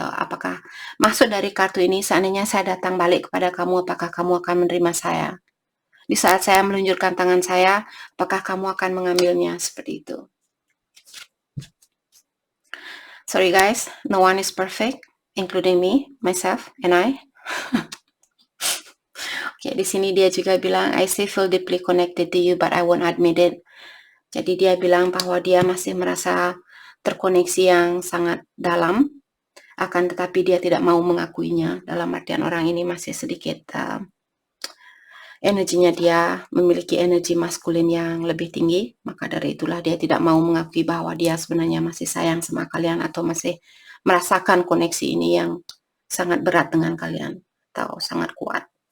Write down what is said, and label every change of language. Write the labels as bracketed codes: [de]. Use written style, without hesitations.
[id] Atau apakah maksud dari kartu ini, seandainya saya datang balik kepada kamu, apakah kamu akan menerima saya? Di saat saya meluncurkan tangan saya, apakah kamu akan mengambilnya? Seperti itu. [en] Sorry guys, no one is perfect, including me, myself, and I. [id] Oke, di sini dia juga bilang, [en] I still feel deeply connected to you, but I won't admit it. [id] Jadi dia bilang bahwa dia masih merasa terkoneksi yang sangat dalam, akan tetapi dia tidak mau mengakuinya. Dalam artian orang ini masih sedikit energinya, dia memiliki energi maskulin yang lebih tinggi, maka dari itulah dia tidak mau mengakui bahwa dia sebenarnya masih sayang sama kalian, atau masih merasakan koneksi ini yang sangat berat dengan kalian, atau sangat kuat.